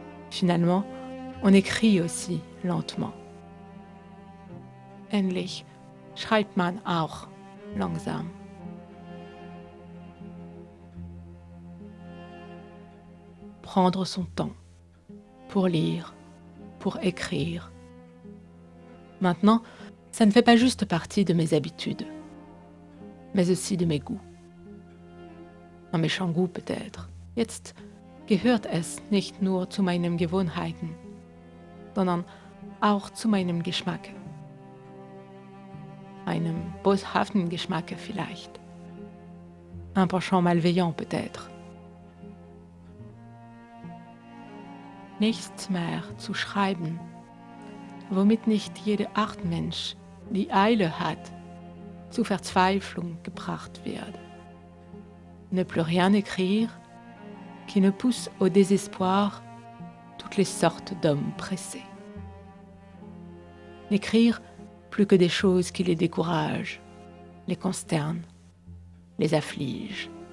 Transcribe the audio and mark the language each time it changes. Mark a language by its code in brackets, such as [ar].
[fr] Finalement, on écrit aussi lentement. [de] Endlich schreibt man auch langsam. [fr] Prendre son temps pour lire, pour écrire. Maintenant, ça ne fait pas juste partie de mes habitudes, mais aussi de mes goûts. Un méchant goût peut-être. [de] Jetzt gehört es nicht nur zu meinen Gewohnheiten, sondern auch zu meinem Geschmack. Einem boshaften Geschmack vielleicht. [fr] Un penchant malveillant peut-être. [de] Nichts mehr zu schreiben, womit nicht jeder Mensch die Eile hat, zur Verzweiflung gebracht wird. [fr] Ne plus rien écrire, qui ne pousse au désespoir toutes les sortes d'hommes pressés. N'écrire plus que des choses qui les découragent, les consternent, les affligent.